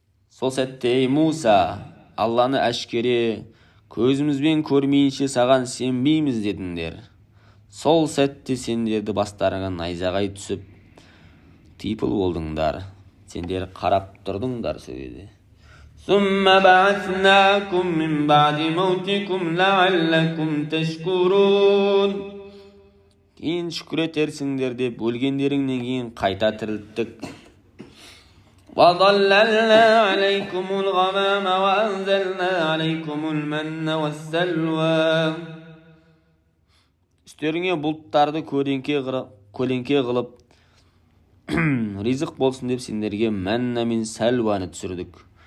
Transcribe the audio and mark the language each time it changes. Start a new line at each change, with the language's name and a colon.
Kazakh: Сол сәтте: ей Муса, Алланы әшкере көзімізбен көрмейінше саған сенбейміз дедіңдер. Сол сәтте сендерді бастарыңа найзағай түсіп, типыл болдыңдар. Сендер қарап тұрдыңдар сөйді.
Arabic: ثم بعثناكم من بعد موتكم لعلكم تشكرون.
Kazakh: Кейін шүкір етерсіңдер деп өлгендеріңнен кейін қайта тірілттік.
Arabic: وَظَلَّلْنَا عَلَيْكُمُ الْغَمَامَ وَأَنزَلْنَا عَلَيْكُمُ الْمَنَّ وَالسَّلْوَى.
Kazakh: Үстеріңе бұлттарды көлеңке қылып ризық болсын деп сендерге мәнна мен сәлуаны түсірдік.